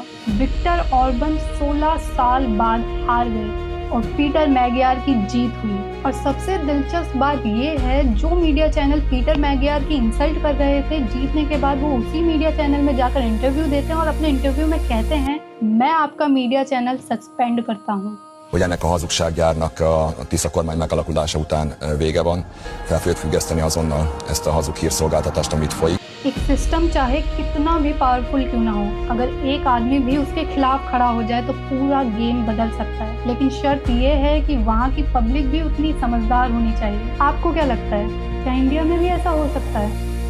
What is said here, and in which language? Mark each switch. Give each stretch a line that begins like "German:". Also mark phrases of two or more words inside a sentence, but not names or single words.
Hindi: विक्टर ऑर्बन 16 साल बाद हार गए और पीटर मैगियार की जीत हुई। और सबसे दिलचस्प बात ये है, जो
English: media channel
Hindi: पीटर मैगियार की इंसल्ट कर रहे थे जीतने के बाद, वो उसी
English: media channel
Hindi: में जाकर इंटरव्यू देते हैं और अपने इंटरव्यू में कहते हैं, मैं आपका
English: media channel suspend
Hindi: करता हूँ।
Hungarian: Hogy ennek a hazugsággyárnak a Tisza kormány megalakulása után vége van, fel fogjuk függeszteni azonnal ezt a hazug hírszolgáltatást, amit folyik.
Hindi: एक सिस्टम चाहे कितना भी पावरफुल क्यों ना हो, अगर एक आदमी भी उसके खिलाफ खड़ा हो जाए तो पूरा गेम बदल सकता है। लेकिन शर्त ये है कि वहाँ की पब्लिक भी उतनी समझदार होनी चाहिए। आपको क्या लगता है, क्या इंडिया में भी ऐसा हो सकता है?